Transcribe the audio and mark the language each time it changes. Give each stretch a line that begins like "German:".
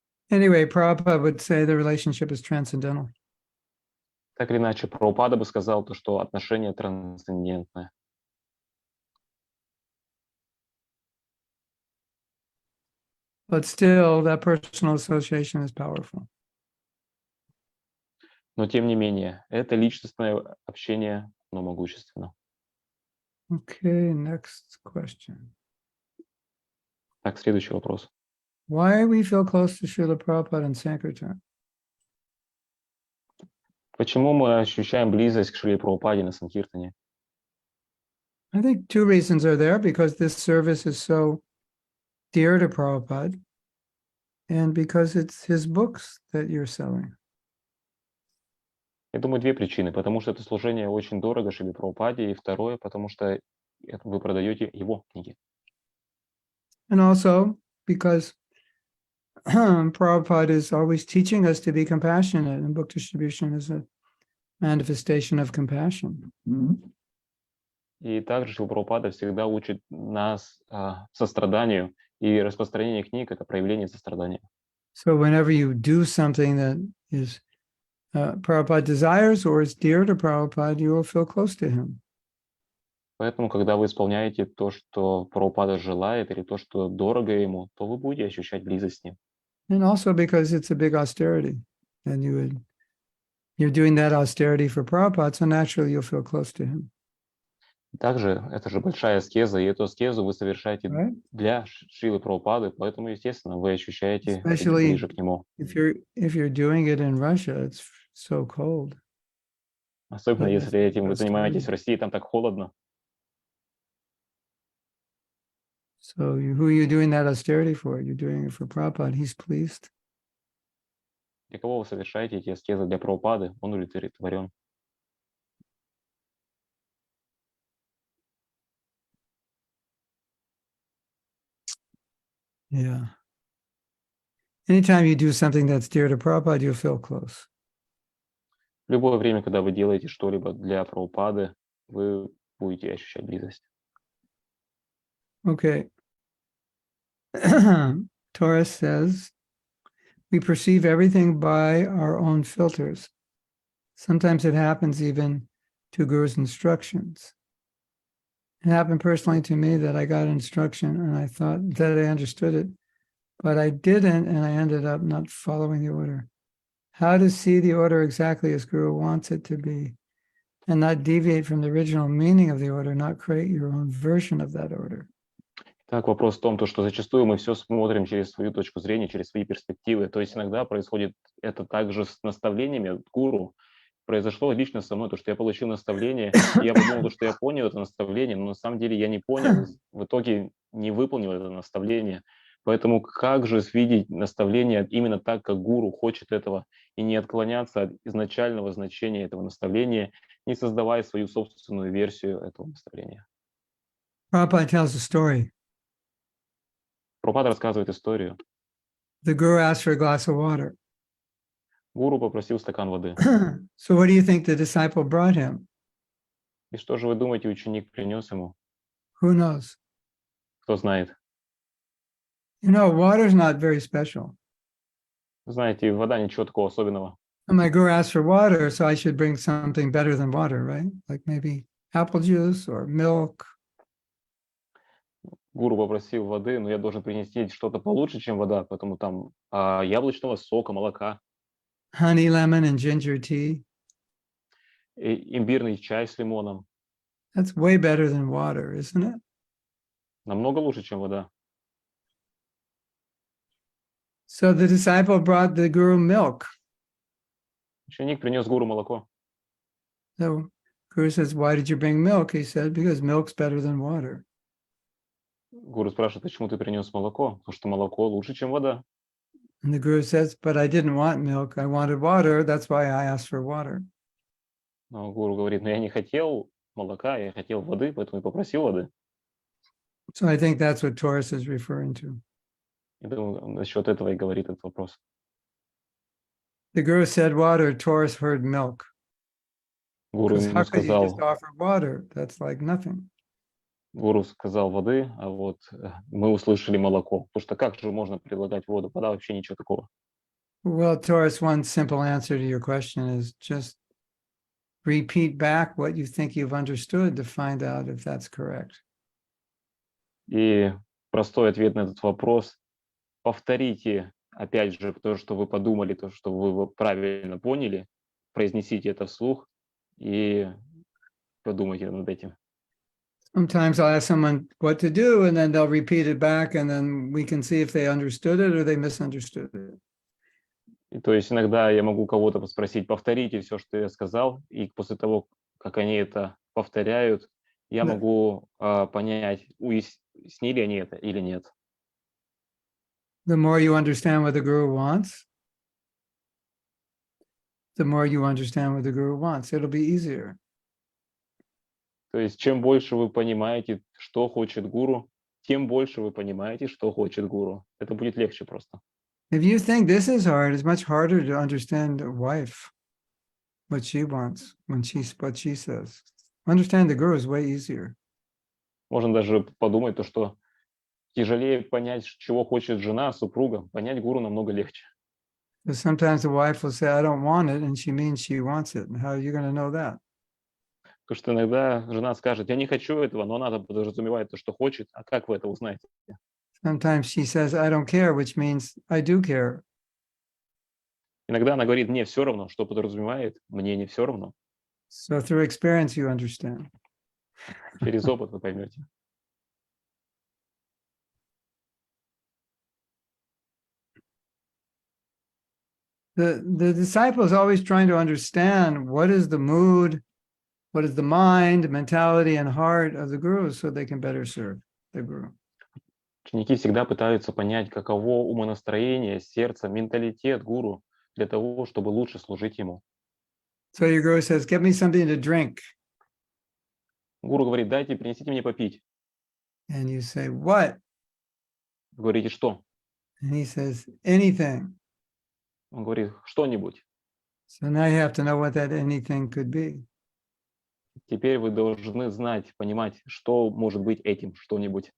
English: Anyway, Prabhupada would say the relationship is transcendental.
Russian: Так или иначе, Прабхупада бы сказал, то, что отношения трансцендентные.
English: But still, that personal association is powerful.
Russian: Но тем не менее, это личностное общение, оно могущественно.
English: Okay, next question.
Russian: Так, следующий вопрос.
English: Why we feel close to Srila Prabhupada and Sankirtan?
Russian: Почему мы ощущаем близость к Шриле Прабхупаде на Санкиртане?
English: I think two reasons are there, because this service is so dear to Prabhupada and because it's his books that you're selling.
Russian: Я думаю, две причины. Потому что это служение очень дорого Шриле Прабхупаде, и второе, потому что вы продаете его книги.
English: And also because Prabhupada is always teaching us to be compassionate, and book distribution is a manifestation of compassion.
Russian: И также Шрила Прабхупада всегда учит нас состраданию, и распространение книг — это проявление сострадания.
English: So whenever you do something that is Prabhupada desires or is dear to Prabhupada, you will feel close to him.
Russian: Поэтому, когда вы исполняете то, что Прабхупада желает, или то, что дорого ему, то вы будете ощущать близость с ним.
English: And also because it's a big austerity, and you're doing that austerity for Prabhupada, so naturally you'll feel close to him.
Russian: Также это же большая аскеза, и эту аскезу вы совершаете для Шрилы Прабхупады, поэтому, естественно, вы ощущаете ближе к нему.
English: If you're doing it in Russia, it's so cold.
Russian: Особенно если этим вы занимаетесь в России, там так холодно.
English: So who are you doing that austerity for? You're doing it for Prabhupada. He's pleased.
Russian: Для кого вы совершаете эти аскезы? Для Прабхупады, он удовлетворен.
English: Yeah. Anytime you do something that's dear to Prabhupada, you'll feel close.
Russian: В любое время, когда вы делаете что-либо для Прабхупады, вы будете ощущать близость.
English: Okay. Taurus says, we perceive everything by our own filters. Sometimes it happens even to Guru's instructions. It happened personally to me that I got instruction and I thought that I understood it, but I didn't, and I ended up not following the order. How to see the order exactly as Guru wants it to be and not deviate from the original meaning of the order, not create your own version of that order.
Russian: Так, вопрос в том, то, что зачастую мы все смотрим через свою точку зрения, через свои перспективы. То есть иногда происходит это также с наставлениями от гуру. Произошло лично со мной, то, что я получил наставление, и я подумал, то, что я понял это наставление, но на самом деле я не понял, и в итоге не выполнил это наставление. Поэтому как же видеть наставление именно так, как гуру хочет этого, и не отклоняться от изначального значения этого наставления, не создавая свою собственную версию этого наставления.
English: Prabhupada tells a story.
Russian: Прабхупада рассказывает историю.
English: The guru asked for a glass of water.
Russian: Гуру попросил стакан воды.
English: So what do you think the disciple brought him?
Russian: И что же вы думаете, ученик принес ему?
English: Who knows?
Russian: Кто знает?
English: You know, water's not very special.
Russian: Знаете, вода ничего такого особенного.
English: And my guru asked for water, so I should bring something better than water, right? Like maybe apple juice or milk.
Russian: Гуру попросил воды, но я должен принести что-то получше, чем вода, поэтому там яблочного сока, молока,
English: Honey, lemon, and ginger tea.
Russian: имбирный чай с лимоном.
English: That's way better than water, isn't it?
Russian: Намного лучше, чем вода.
English: So the disciple brought the guru milk.
Russian: Ученик принес гуру молоко.
English: So guru says, why did you bring milk? He said, because milk's better than water.
Russian: Гуру спрашивает, почему ты принес молоко? Потому что молоко лучше, чем вода.
English: And the guru says, but I didn't want milk. I wanted water. That's why I asked for water.
Russian: Но гуру говорит, но я не хотел молока, я хотел воды, поэтому и попросил воды.
English: So I think that's what Taurus is referring to.
Russian: Я думаю, насчет этого и говорит этот вопрос.
English: The guru said water, Taurus heard milk.
Russian: Гуру
English: Because
Russian: ему
English: how could you just
Russian: сказал,
English: offer water? That's like nothing.
Russian: гуру сказал воды, а вот мы услышали молоко. Потому что как же можно предлагать воду? Вода вообще ничего такого.
English: Well, Taurus, one simple answer to your question is just repeat back what you think you've understood to find out if that's correct.
Russian: И простой ответ на этот вопрос. Повторите, опять же, то, что вы подумали, то, что вы правильно поняли, произнесите это вслух и подумайте над этим.
English: Sometimes I'll ask someone what to do, and then they'll repeat it back, and then we can see if they understood it or they misunderstood it.
Russian: И то есть иногда я могу кого-то спросить, повторите все, что я сказал, и после того, как они это повторяют, я Да. могу понять, уяснили они это или нет.
English: The more you understand what the guru wants, the more you understand what the guru wants. It'll be easier.
Russian: То есть чем больше вы понимаете, что хочет гуру, тем больше вы понимаете, что хочет гуру. Это будет легче просто.
English: If you think this is hard, it's much harder to understand a wife, what she wants, what she says. Understand the guru is way easier.
Russian: Можно даже подумать, то, что тяжелее понять, чего хочет жена, супруга. Понять гуру намного легче.
English: Because sometimes the wife will say, I don't want it, and she means she wants it. And how are you going to know that?
Russian: Потому что иногда жена скажет, я не хочу этого, но она подразумевает то, что хочет. А как вы это узнаете?
English: Sometimes she says, I don't care, which means I do care.
Russian: Иногда она говорит, мне все равно, что подразумевает, мне не все равно.
English: So through experience, you understand.
Russian: Через опыт вы поймете.
English: The disciple is always trying to understand what is the mood, what is the mind, mentality, and heart of the guru so they can better serve the guru.
Russian: Ученики всегда пытаются понять, каково умонастроение, сердце, менталитет гуру для того, чтобы лучше служить ему.
English: So your guru says, get me something to drink.
Russian: Гуру говорит, дайте, принесите мне попить.
English: And you say, what?
Russian: Вы говорите, что?
English: And he says, anything.
Russian: Он говорит, что-нибудь.
English: So now you have to know what that anything could be.
Russian: Теперь вы должны знать, понимать, что может быть этим что-нибудь.